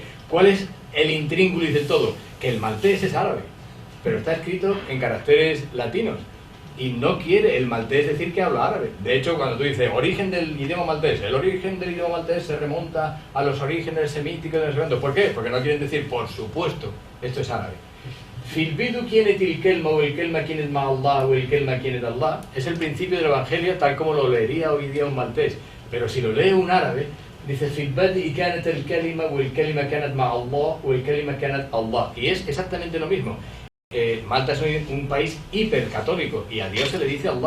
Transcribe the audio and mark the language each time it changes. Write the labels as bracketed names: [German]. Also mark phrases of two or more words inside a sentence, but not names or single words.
[Spanish] ¿Cuál es el intríngulis de todo? Que el maltés es árabe, pero está escrito en caracteres latinos. Y no quiere el maltés decir que habla árabe. De hecho, cuando tú dices origen del idioma maltés, el origen del idioma maltés se remonta a los orígenes semíticos de los. ¿Por qué? Porque no quieren decir, por supuesto, esto es árabe. [Maltese] Filbidu kienet il kelma o el kelma kienet ma Allah o el kelma kienet Allah [Spanish] es el principio del Evangelio tal como lo leería hoy día un maltés. Pero si lo lee un árabe, dice [Arabic] في البدء كانت الكلمة والكلمة كانت مع الله والكلمة كانت الله. [Spanish] Y es exactamente lo mismo. Malta es un país hipercatólico y a Dios se le dice Allah.